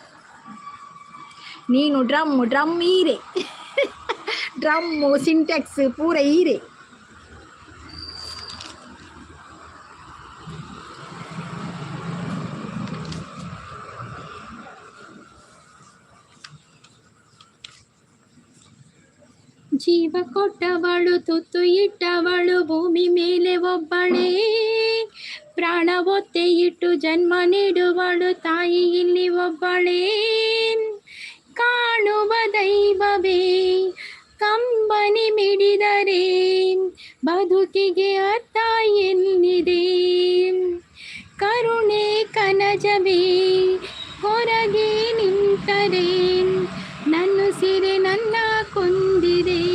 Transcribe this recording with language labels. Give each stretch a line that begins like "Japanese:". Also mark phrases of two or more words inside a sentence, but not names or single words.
Tulu: ನೀನು ಡ್ರಮ್ ಈರೆ ಡ್ರಮ್ಮು ಸಿಂಟೆಕ್ಸ್ ಪೂರ ಈರೆ
Kannada: ಜೀವ ಕೊಟ್ಟವಳು ತುತ್ತು ಇಟ್ಟವಳು ಭೂಮಿ ಮೇಲೆ ಒಬ್ಬಳೇ ಪ್ರಾಣ ಒತ್ತೆ ಇಟ್ಟು ಜನ್ಮ ನೀಡುವಳು ತಾಯಿ ಇಲ್ಲಿ ಒಬ್ಬಳೇ ಕಾಣುವ ದೈವವೇ ಕಂಬನಿ ಮಿಡಿದರೆ ಬದುಕಿಗೆ ಅರ್ಥ ಎಲ್ಲಿದೆ ಕರುಣೆ ಕನಜವೇ ಹೊರಗೆ ನಿಂತರೆ ನನ್ನ ಸೀರೆ ನನ್ನ ಕೊಂದಿದೆ